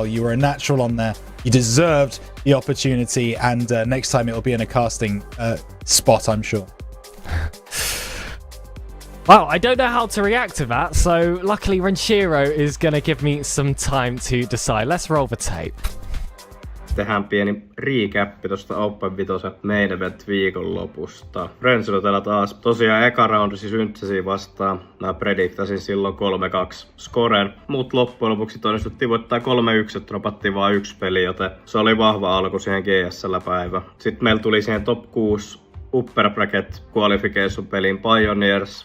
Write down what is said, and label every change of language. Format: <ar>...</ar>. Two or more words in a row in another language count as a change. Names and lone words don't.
<en>You were a natural on there. You deserved the opportunity, and next time it will be in a casting spot, I'm sure. Well, I don't know how to react to that, so luckily Renshiro is going to give me some time to decide. Let's roll the tape.</en> <fi>Tehdään pieni recappi tosta Open 5</fi> <en>main event</en> <fi>viikonlopusta. Renshirotella taas. Tosiaan eka roundi siis Yntsesiä vastaan. Mä prediktasin silloin 3-2 scoren. Mut loppujen lopuksi onnistuttiin voittaa 3-1, että dropattiin vaan 1 peli, joten se oli vahva alku siihen GSL-päivä. Sitten meillä tuli siihen top 6</fi> <en>Upper Bracket Qualification</en> <fi>peliin Pioneers.</fi>